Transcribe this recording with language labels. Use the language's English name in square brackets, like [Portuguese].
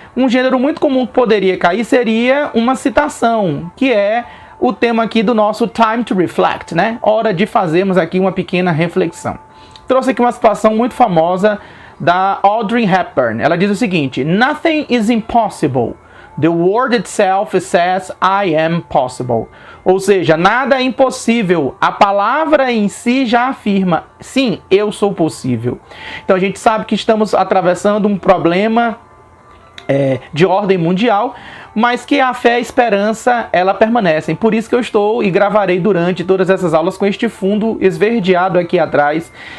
[Portuguese] Um gênero muito comum que poderia cair seria uma citação, que é o tema aqui do nosso Time to Reflect, né? Hora de fazermos aqui uma pequena reflexão. Trouxe aqui uma citação muito famosa da Audrey Hepburn. Ela diz o seguinte: [English] Nothing is impossible. The word itself says I am possible. [Portuguese] Ou seja, nada é impossível. A palavra em si já afirma, sim, eu sou possível. Então a gente sabe que estamos atravessando um problema de ordem mundial, mas que a fé e a esperança, ela permanecem. Por isso que eu estou e gravarei durante todas essas aulas com este fundo esverdeado aqui atrás.